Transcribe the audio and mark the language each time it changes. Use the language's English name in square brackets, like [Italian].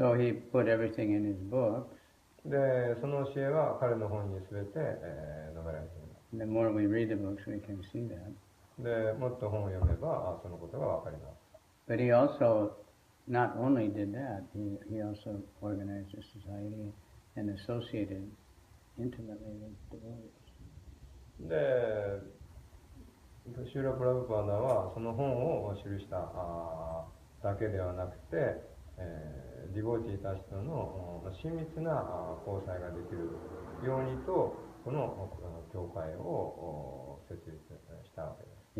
[English] So he put everything in his books. [Japanese] で、その教えは彼の本にすべて述べられています。 [English] The more we read the books, we can see that. [Japanese] で、もっと本を読めばそのことがわかります。 [English] But he also not only did that, he also organized a society and associated intimately with devotees. [Japanese] で、シューラ・プラブパーダはその本を記しただけではなくて、ディボーティーたちとの親密な交際ができるようにとこの教会を設立したわけです。